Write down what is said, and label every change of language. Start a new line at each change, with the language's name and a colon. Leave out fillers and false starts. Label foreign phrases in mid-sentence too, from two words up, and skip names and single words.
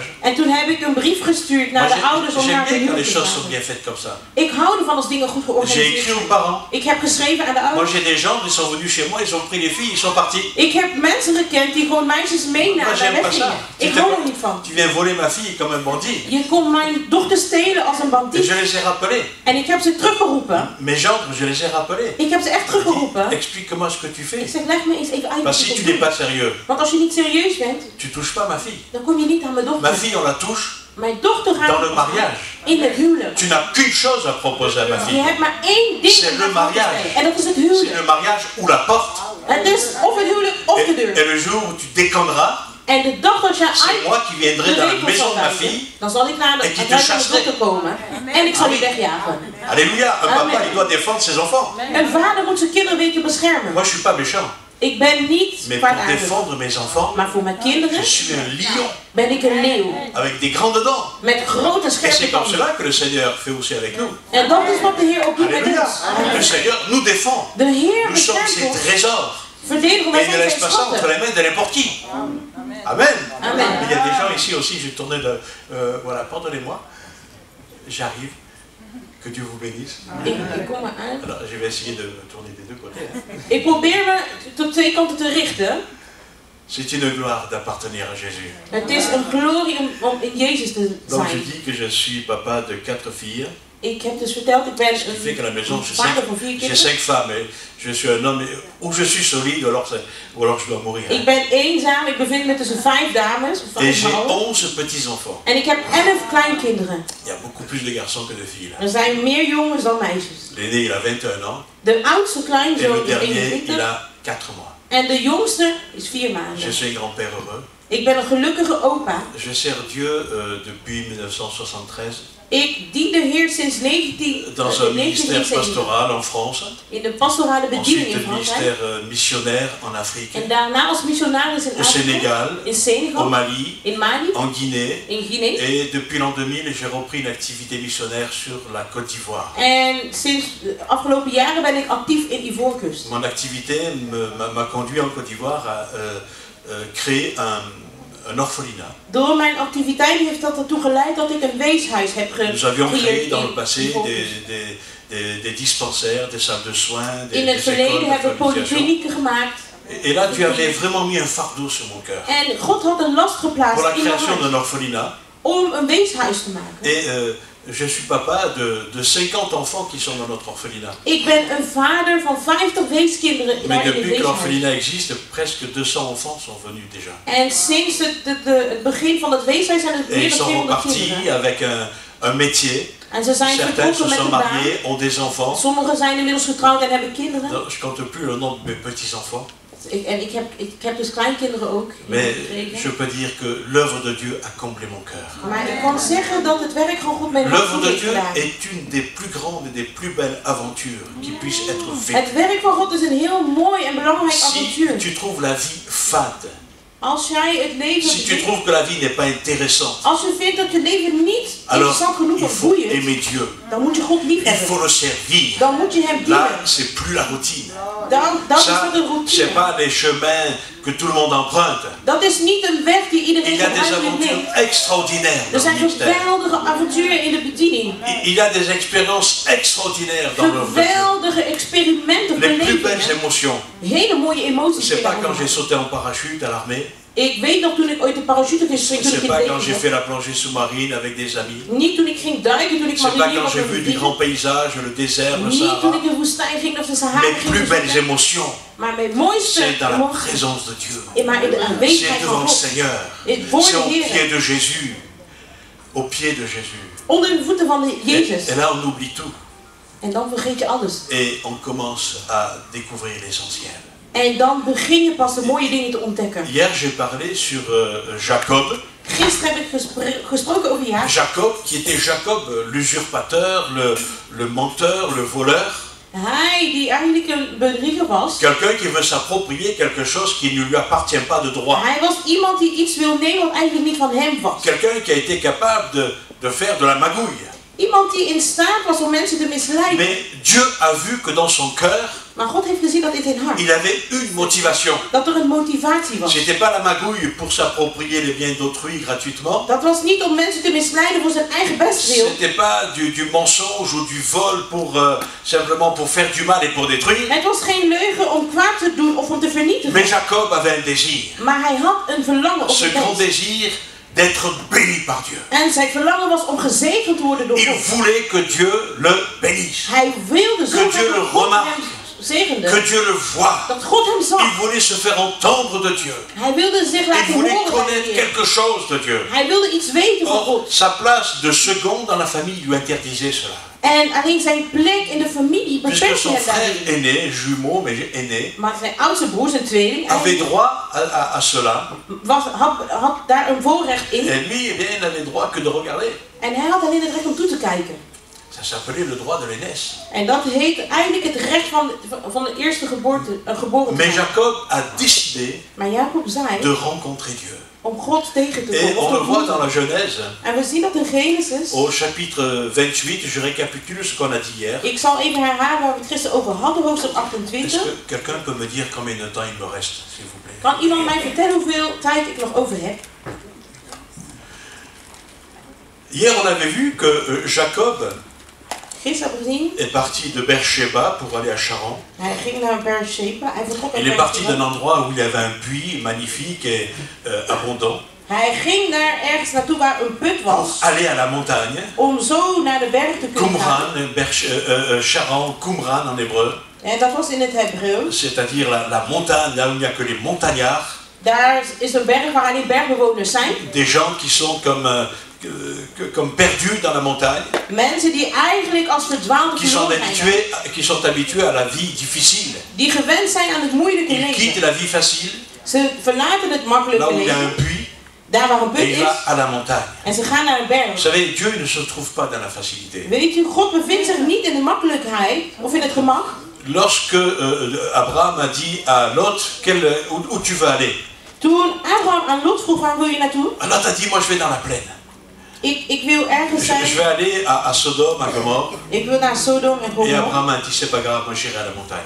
Dutch: En toen heb ik een brief gestuurd naar
French: Moi,
Dutch: de ouders om
French: j'aime
Dutch: naar de
French: bien quand
Dutch: huwelijk
French: les
Dutch: te
French: choses sont
Dutch: gaan.
French: bien faites comme ça.
Dutch: Ik hou ervan als dingen goed
French: J'ai
Dutch: georganiseerd
French: écrit aux
Dutch: zijn.
French: parents.
Dutch: Ik heb geschreven aan de
French: Moi,
Dutch: ouders.
French: j'ai des gens qui sont venus chez moi, ils ont pris les filles, ils sont partis.
Dutch: Ik heb mensen gekend die gewoon meisjes meenamen
French: Moi,
Dutch: en
French: j'aime pas
Dutch: weggingen.
French: ça.
Dutch: Ik hou er niet van.
French: Tu viens voler ma fille comme un bandit.
Dutch: Je kon mijn dochter stelen als een
French: Et
Dutch: bandiet.
French: je les ai rappelés.
Dutch: En ik heb ze teruggeroepen.
French: Mes gendres, je les ai rappelés.
Dutch: Ik heb ze echt teruggeroepen.
French: Explique-moi ce que tu
Dutch: Ik
French: fais.
Dutch: zeg, leg me eens even uit wat
French: Parce que je si tu
Dutch: doet.
French: n'es pas sérieux,
Dutch: Want als je niet serieus bent,
French: tu touches pas ma fille.
Dutch: dan kom je niet aan mijn
French: Ma
Dutch: dochter.
French: fille, on la touche
Dutch: Mijn dochter
French: dans le
Dutch: gaat
French: mariage.
Dutch: in het huwelijk.
French: Tu n'as qu'une chose à proposer à ma
Dutch: Je
French: fille.
Dutch: hebt maar één ding
French: C'est
Dutch: om
French: le
Dutch: naar voren te
French: mariage.
Dutch: stellen. En dat is het
French: C'est
Dutch: huwelijk.
French: le mariage ou la porte.
Dutch: Het is of het huwelijk of de deur.
French: Et le jour où tu déconneras,
Dutch: En de dag dat je
French: c'est
Dutch: uit
French: moi qui viendrai
Dutch: de
French: dans la
Dutch: regels
French: maison
Dutch: zal
French: de ma
Dutch: wijzen,
French: fille.
Dutch: dan zal ik naar En die het
French: te
Dutch: huis van de
French: chasserai.
Dutch: dochter komen. En ik zal je wegjagen.
French: Alléluia, un Amen. papa, il doit défendre ses enfants.
Dutch: Een vader moet zijn kinderen weten beschermen.
French: Moi, je suis pas méchant.
Dutch: Ik ben niet
French: Mais pour
Dutch: kwaadaardig.
French: défendre mes enfants,
Dutch: Maar voor mijn kinderen
French: je suis un lion
Dutch: ben ik een leeuw.
French: avec des grandes dents.
Dutch: Met grote
French: Et
Dutch: scherpe
French: c'est comme
Dutch: tanden.
French: cela que le Seigneur fait aussi avec nous.
Dutch: En dat is wat de Heer ook doet met
French: Alléluia.
Dutch: ons.
French: Le Seigneur nous défend.
Dutch: De Heer
French: Nous sommes
Dutch: beschermt
French: ses
Dutch: ons.
French: trésors.
Dutch: Verdedigen
French: Et
Dutch: wij
French: il ne
Dutch: zijn
French: laisse
Dutch: zijn
French: pas ça entre
Dutch: schatten.
French: les mains de n'importe qui. Amen. Amen. Il y a des gens ici aussi, je tournais de... voilà, pardonnez-moi. J'arrive. Que Dieu vous bénisse.
Dutch: Ik kom eruit.
French: Alors, je vais essayer de me tourner des deux côtés. hein.
Dutch: Ik probeer me tot twee kanten te richten.
French: C'est une gloire d'appartenir à Jésus.
Dutch: Het is een glorie om in Jezus te
French: Donc je
Dutch: zijn.
French: dis que je suis papa de 4 filles.
Dutch: Ik heb dus verteld, ik ben
French: Ce qui fait qu'à la maison,
Dutch: een vader van 4
French: j'ai
Dutch: kinderen.
French: 5 femmes. Et je suis un homme, ou je suis solide, ou alors je dois mourir.
Dutch: Ik ben eenzaam, ik bevind me tussen 5 dames, of
French: Et
Dutch: 5
French: j'ai
Dutch: vrouwen.
French: 11 petits-enfants.
Dutch: En ik heb 11 kleinkinderen.
French: Il y a beaucoup plus de garçons que de filles. Là.
Dutch: Er zijn meer jongens dan meisjes.
French: L'aîné, il a 21 ans.
Dutch: De oudste
French: Et
Dutch: kleinzoon
French: le
Dutch: is
French: dernier, il
Dutch: 21
French: a 4 mois.
Dutch: en de jongste is 4
French: Je
Dutch: maanden.
French: suis un grand-père heureux.
Dutch: Ik ben een gelukkige opa.
French: Je sers Dieu depuis 1973
Dutch: Ik dien de Heer sinds
French: dans un ministère
Dutch: 1970
French: pastoral en France.
Dutch: in de pastorale bediening
French: Ensuite,
Dutch: in
French: un
Dutch: Frankrijk.
French: ministère missionnaire en Afrique,
Dutch: En daarna als missionaris in
French: au
Dutch: Afrika,
French: Sénégal,
Dutch: in
French: au
Dutch: Senegal,
French: Mali,
Dutch: in Mali,
French: en Guinée.
Dutch: in Guinea.
French: Et depuis l'an 2000, j'ai repris une activité missionnaire sur la Côte d'Ivoire.
Dutch: En sinds de afgelopen jaren ben ik actief in Ivoorkust.
French: Mon activité m'a conduit en Côte d'Ivoire à créer un orphelinat.
Dutch: Door mijn activiteit heeft dat ertoe geleid dat ik een weeshuis heb
French: Nous avions créé
Dutch: gecreëerd
French: dans le
Dutch: in
French: passé
Dutch: Ivoorkust.
French: des dispensaires, des salles de soins,
Dutch: In
French: des
Dutch: het verleden
French: écoles de
Dutch: hebben we
French: communication.
Dutch: polyklinieken gemaakt.
French: Et là, tu avais vraiment mis un fardeau sur mon cœur.
Dutch: En God had een last geplaatst
French: Pour la
Dutch: in mijn
French: création
Dutch: hart
French: d'un orphelinat.
Dutch: om een weeshuis te maken.
French: Et je suis papa de 50 enfants qui sont dans notre orphelinat.
Dutch: Ik ben een vader van 50 weeskinderen
French: Mais
Dutch: daar in het
French: depuis que
Dutch: weeshuis.
French: l'orphelinat existe, presque 200 enfants sont venus déjà.
Dutch: En sinds het begin van het weeshuis zijn er
French: Et
Dutch: meer
French: ils
Dutch: dan
French: sont
Dutch: 200
French: repartis
Dutch: kinderen.
French: avec un métier.
Dutch: En ze zijn
French: Certains
Dutch: vertrokken
French: se
Dutch: met
French: sont
Dutch: een baan.
French: mariés, ont des enfants.
Dutch: Sommigen zijn inmiddels getrouwd en hebben kinderen.
French: Non, je compte plus le nombre de mes petits-enfants.
Dutch: Ik heb dus kleinkinderen ook.
French: Mais je peux dire que l'œuvre de Dieu a comblé mon cœur.
Dutch: Maar ik kan zeggen dat het werk van God mijn hart
French: L'œuvre de
Dutch: heeft
French: Dieu
Dutch: gedaan.
French: est une des plus grandes et des plus belles aventures qui puissent être vécues.
Dutch: Het werk van God is een heel mooi en belangrijk
French: Si
Dutch: avontuur.
French: tu trouves la vie fade,
Dutch: Als jij het leven...
French: si tu trouves que la vie n'est pas intéressante,
Dutch: Als je vindt dat je leven niet
French: alors
Dutch: interessant genoeg
French: il
Dutch: of
French: faut
Dutch: boeiend,
French: aimer Dieu.
Dutch: dan moet je God lief
French: Il faut
Dutch: hebben.
French: le servir.
Dutch: Dan moet je hem dienen.
French: Là, c'est plus la routine.
Dutch: Dat is
French: Ça,
Dutch: wat een
French: c'est
Dutch: routine.
French: pas les chemins que tout le monde emprunte.
Dutch: Dat is niet een weg die iedereen
French: Il y a des
Dutch: gebruikelijk
French: aventures
Dutch: neemt.
French: extraordinaires
Dutch: Er
French: dans le
Dutch: zijn
French: ministère.
Dutch: geweldige avonturen in de bediening.
French: Il y a des expériences extraordinaires dans l'œuvre de Dieu.
Dutch: Geweldige experimenten,
French: Les plus belles
Dutch: belevingen.
French: émotions.
Dutch: Hele mooie emoties.
French: C'est pas
Dutch: binnen
French: quand j'ai
Dutch: ons.
French: sauté en parachute à l'armée.
Dutch: Ik weet nog toen ik ooit de parachute ging springen, toen
French: C'est
Dutch: ik
French: pas
Dutch: in
French: quand
Dutch: het
French: j'ai
Dutch: leger
French: fait la plongée sous-marine avec des amis.
Dutch: was. Niet toen ik ging duiken, toen ik
French: C'est pas
Dutch: marinier
French: quand
Dutch: was
French: j'ai
Dutch: met
French: vu
Dutch: mijn
French: du grand
Dutch: vrienden.
French: paysage, le désert, le
Dutch: Niet toen
French: Sahara.
Dutch: ik de woestijn ging of de Sahara
French: Mes
Dutch: ging.
French: plus belles émotions,
Dutch: Maar mijn mooiste
French: c'est dans la
Dutch: emotie
French: présence de Dieu.
Dutch: maar in de
French: C'est
Dutch: aanwezigheid
French: devant
Dutch: van
French: le
Dutch: God.
French: Seigneur.
Dutch: Voor
French: C'est
Dutch: de
French: au
Dutch: Heer.
French: pied de Jésus. Au pied de Jésus.
Dutch: Onder de voeten van de Jezus.
French: Et là, on oublie tout.
Dutch: En dan vergeet je alles.
French: Et on commence à découvrir l'essentiel.
Dutch: En dan begin je pas de mooie dingen te ontdekken.
French: Hier, j'ai parlé sur Jacob.
Dutch: Gisteren heb ik gesproken over Jacob.
French: Jacob, qui était Jacob, l'usurpateur, le menteur, le voleur.
Dutch: Hij die eigenlijk een bedrieger was.
French: Quelqu'un qui veut s'approprier quelque chose qui ne lui appartient pas de droit.
Dutch: Hij was iemand die iets wil nemen wat eigenlijk niet van hem was.
French: Quelqu'un qui a été capable de faire de la magouille.
Dutch: Iemand die in staat was om mensen te misleiden.
French: Mais Dieu a vu que dans son cœur,
Dutch: Maar God heeft gezien dat in zijn hart,
French: il avait une motivation.
Dutch: dat er een motivatie was.
French: C'était pas la magouille pour s'approprier les biens d'autrui gratuitement.
Dutch: Dat was niet om mensen te misleiden voor zijn eigen bestwil.
French: C'était pas du mensonge ou du vol pour simplement pour faire du mal et pour détruire.
Dutch: Het was geen leugen om kwaad te doen of om te vernietigen.
French: Mais Jacob avait un désir.
Dutch: Maar hij had een verlangen op
French: Ce
Dutch: de
French: grand
Dutch: mens.
French: désir d'être béni par Dieu.
Dutch: En zijn verlangen was om gezegend te worden door
French: Il
Dutch: God.
French: voulait que Dieu le bénisse.
Dutch: Hij wilde zo
French: Que
Dutch: graag
French: Dieu le
Dutch: dat God
French: remarque.
Dutch: hem zegende.
French: Que Dieu le voie.
Dutch: Dat God hem
French: Il
Dutch: zag.
French: voulait se faire entendre de Dieu.
Dutch: Hij wilde zich
French: Il
Dutch: laten
French: voulait
Dutch: horen bij de
French: connaître
Dutch: Heer.
French: quelque chose de Dieu.
Dutch: Hij wilde iets weten van
French: Or,
Dutch: God.
French: sa place de second dans la famille lui interdisait cela.
Dutch: En alleen zijn plek in de familie
French: Puisque
Dutch: beperkte
French: son
Dutch: hem
French: frère
Dutch: daarin.
French: aîné, jumeau, mais aîné,
Dutch: Maar zijn oudste broer, zijn tweeling,
French: avait droit à cela.
Dutch: had daar een voorrecht in.
French: Et lui, eh bien, il n'avait droit que de regarder.
Dutch: En hij had alleen het recht om toe te kijken.
French: Ça s'appelait le droit de l'aînesse.
Dutch: En dat heet eigenlijk het recht van de eerste geboren te
French: Mais
Dutch: zijn.
French: Jacob a décidé
Dutch: Maar Jacob zei
French: de rencontrer Dieu.
Dutch: om God tegen te
French: Et
Dutch: komen.
French: on le
Dutch: of te
French: voit dans
Dutch: ontmoeten.
French: la Genèse.
Dutch: En we zien dat in Genesis.
French: Au chapitre 28, je récapitule ce qu'on a dit hier.
Dutch: Ik zal even herhalen waar we het gisteren over hadden, hoofdstuk
French: Est-ce
Dutch: 28.
French: que quelqu'un peut me dire combien de temps il me reste, s'il vous plaît?
Dutch: Kan iemand mij vertellen hoeveel tijd ik nog over heb?
French: Hier, on avait vu que Jacob
Dutch: Gisteren hebben we gezien,
French: est parti de Beersheba pour aller à Charan.
Dutch: hij ging naar Beersheba. Hij vertrok uit
French: Il est parti
Dutch: Beersheba.
French: d'un endroit où il y avait un puits magnifique et abondant.
Dutch: Hij ging naar ergens naartoe waar een put was.
French: Aller à la montagne.
Dutch: Om zo naar de berg te kunnen gaan.
French: Qumran, Charan, Qumran en hébreu.
Dutch: En dat was in het Hebreeuws.
French: C'est-à-dire la montagne, là où il n'y a que les montagnards.
Dutch: Daar is een berg waar alleen bergbewoners zijn.
French: Des gens qui sont comme perdus dans la montagne.
Dutch: Mensen die eigenlijk als verdwaalde verloren zijn.
French: Qui sont habitués à la vie difficile.
Dutch: Die gewend zijn aan het moeilijke
French: Ils quittent
Dutch: leven.
French: la vie facile,
Dutch: Ze verlaten het makkelijke
French: là où il y a un
Dutch: leven.
French: puits,
Dutch: Daar waar een
French: et
Dutch: put
French: il
Dutch: is.
French: va à la montagne.
Dutch: En ze gaan naar een berg.
French: Vous savez, Dieu ne se trouve pas dans la facilité.
Dutch: Weet je, God bevindt zich niet in de makkelijkheid of in het gemak.
French: Lorsque Abraham a dit à Lot, où tu veux aller?
Dutch: Toen Abraham aan Lot vroeg, waar wil je naartoe?
French: Lot a dit, moi je vais dans la plaine.
Dutch: Ik wil ergens zijn.
French: Je vais aller à Sodome, à Gomorre.
Dutch: Ik wil naar Sodom en
French: Et
Dutch: Gomorra.
French: Abraham a dit, c'est pas grave, moi j'irai à la montagne.